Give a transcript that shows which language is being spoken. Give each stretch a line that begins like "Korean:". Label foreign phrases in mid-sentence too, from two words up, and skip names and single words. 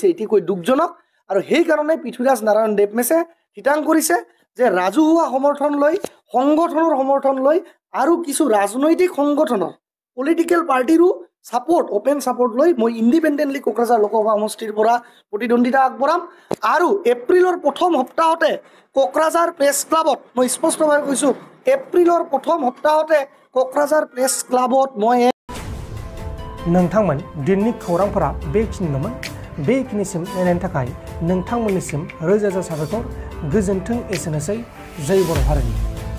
Assamese: এটিকৈ দুখজনক আৰু সেইকাৰণে পৃথ্বীৰাজ নাৰায়ণ দেৱমেছে ঠিতাং কৰিছে যে ৰাজহুৱা সমৰ্থন লৈ সংগঠনৰ সমৰ্থন লৈ আৰু কিছু ৰাজনৈতিক সংগঠনৰ
English: political party
Assamese: সাপোৰ্ট
English: open support
Assamese: লৈ মই ইণ্ডিপেণ্ডেণ্টলি কোকৰাঝাৰ লোকসভা সমষ্টিৰ পৰা প্ৰতিদ্বন্দ্বিতা আগবঢ়াম আৰু এপ্ৰিলৰ প্ৰথম সপ্তাহতে কোকৰাঝাৰ প্ৰেছ ক্লাবত মই স্পষ্টভাৱে কৈছোঁ এপ্ৰিলৰ প্ৰথম সপ্তাহতে কোকৰাঝাৰ প্ৰেছ ক্লাবত মই
Bodo: नोंथांमोन दिननि खौरांफोरा बेखिनिल'मोन बेखिनिसिम नायनायनि थाखाय नोंथांमोननिसिम रोजा रोजा साबायखर गोजोन्थों एसेनोसै जय बर' हारिनि